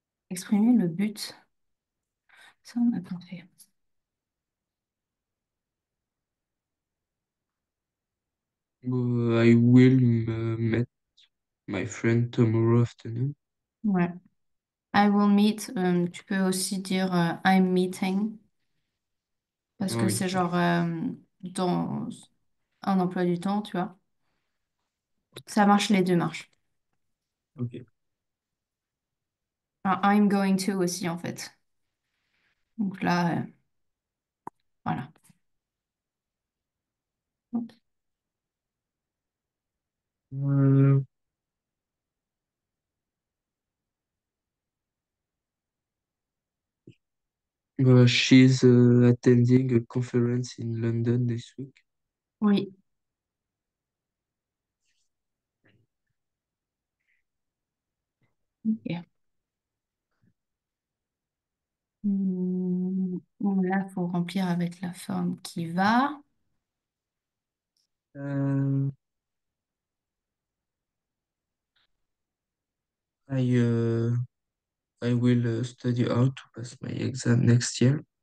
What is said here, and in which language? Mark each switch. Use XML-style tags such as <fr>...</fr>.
<fr>Exprimer le but. Ça, on a pas fait.</fr> <en>I will meet my friend tomorrow afternoon.</en> <fr>Ouais.</fr> <en>I will meet.</en> <fr>Tu peux aussi dire</fr> <en>I'm meeting</en> <fr>parce Ah que c'est genre dans un emploi du temps, tu vois. Ça marche, les deux marchent. ok. Enfin,</fr> <en>I'm going to</en> <fr>aussi, en fait. Donc là, voilà. Hop.</fr> <en>Euh, she's attending a conference in London this week.</en> <fr>Oui. Ok. Bon, là, il faut remplir avec la forme qui va.</fr> <en>Euh, I uh, I will study how to pass my exam next year.</en>